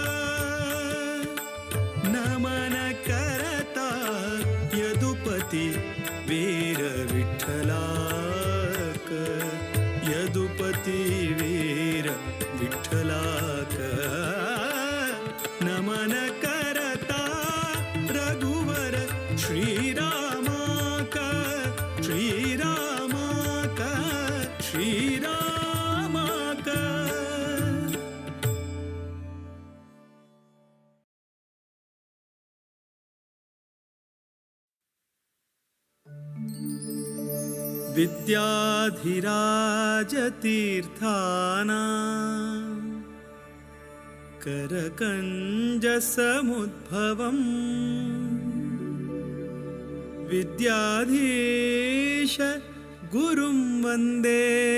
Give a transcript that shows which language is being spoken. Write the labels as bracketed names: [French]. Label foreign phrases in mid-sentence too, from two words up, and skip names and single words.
[Konkani] नमन करता यदुपति वीर विठ्ठलाक यदुपति वीर विठ्ठलाक नमन करता रघुवर श्रीरामाक श्रीरामाक श्रीरामाक [Sanskrit] विद्याधिराज तीर्थानां करकञ्जसमुद्भवम् विद्याधीश गुरुं वन्दे